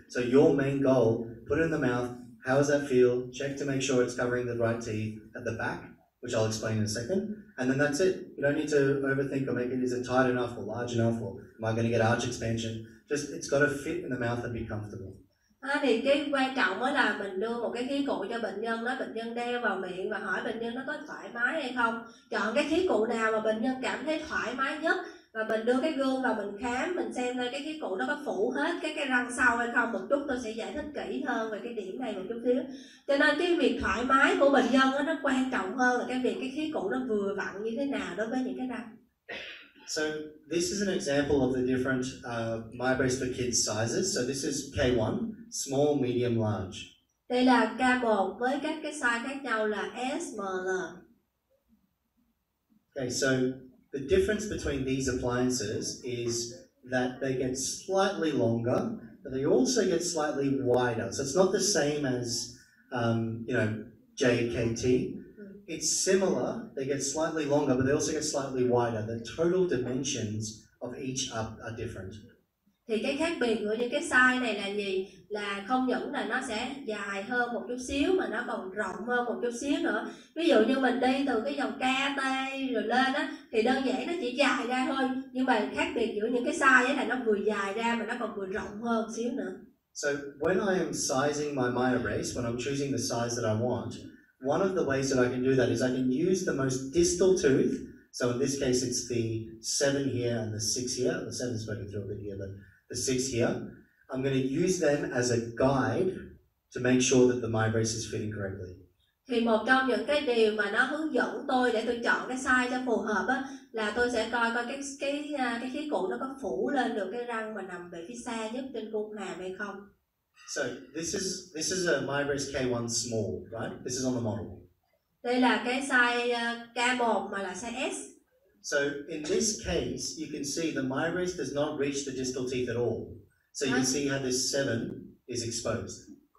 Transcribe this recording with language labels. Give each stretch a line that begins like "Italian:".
English: So your main goal, put it in the mouth, how does that feel? Check to make sure it's covering the right teeth at the back, which I'll explain in a second. And then that's it. You don't need to overthink or make it, is it tight enough or large enough or am I going to get arch expansion? Just, it's got to fit in the mouth and be comfortable.
Vietnamese: Thì cái quan trọng đó là mình đưa một cái khí cụ cho bệnh nhân đó, bệnh nhân đeo vào miệng và hỏi bệnh nhân nó có thoải mái hay không. Chọn cái khí cụ nào mà bệnh nhân cảm thấy thoải mái nhất, và mình đưa cái gương vào mình khám, mình xem coi cái khí cụ nó có phủ hết cái răng sau hay không. Một chút tôi sẽ giải thích kỹ hơn về cái điểm này một chút xíu. Cho nên cái việc thoải mái của bệnh nhân đó, nó quan trọng hơn là cái việc cái khí cụ nó vừa vặn như thế nào đối với những cái răng.
English: So this is an example of the different Myobrace for kids sizes. So this is K1, small, medium, large.
Vietnamese: Đây là K1 với các cái size khác nhau là S, M, L.
English: Okay, so the difference between these appliances is that they get slightly longer, but they also get slightly wider. So it's not the same as, JKT, it's similar. They get slightly longer, but they also get slightly wider. The total dimensions of each are different.
Vietnamese: Thì cái khác biệt của những cái size này là gì? Là không những là nó sẽ dài hơn một chút xíu mà nó còn rộng hơn một chút xíu nữa. Ví dụ như mình đi từ cái dòng K, T rồi lên á thì đơn giản nó chỉ dài ra thôi. Nhưng mà khác biệt giữa những cái size ấy là nó vừa dài ra mà nó còn vừa rộng hơn xíu nữa.
English: So when I am sizing my Myobrace, when I'm choosing the size that I want, one of the ways that I can do that is I can use the most distal tooth. So in this case, it's the 7 here and the 6 here. The 7 is spoken through a bit here, but the 6 here. I'm going to use them as a guide to make sure that the Myobrace is fitting correctly.
Vietnamese: Thì một trong những cái điều mà nó hướng dẫn tôi để tôi chọn cái size cho phù hợp á là tôi sẽ coi cái khí cụ nó có phủ lên được cái răng mà nằm về phía xa nhất trên cung hàm hay không.
English: So this is a Myobrace K1 small, right? This is on the model.
Vietnamese: Đây là cái size K1 mà là size S.
English: So in this case, you can see the Myobrace does not reach the distal teeth at all. So you can see how this 7 is exposed.